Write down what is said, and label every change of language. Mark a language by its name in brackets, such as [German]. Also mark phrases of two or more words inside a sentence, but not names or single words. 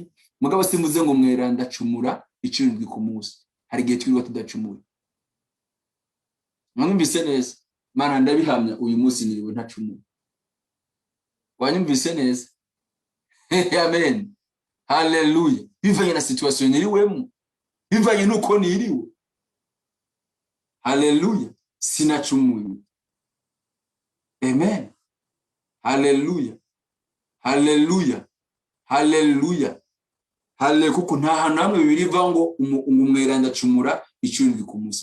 [Rundi] Mugabo simvuze ngo mweranda cumura icirindwi ku munsi, hari gihe twirwa tudacumura. Mwanyumvise neza? Mana ndabihamya uyu munsi niriwe ntacumura. Wanyumvise neza? Amen. Haleluya. Bivanye na situation niriwemo, bivanye nuko niriwe. Haleluya. Sinacumuye. Amen. Haleluya. Kuko nta namwe biriva ngo umweranda cumura icurindwi ku munsi.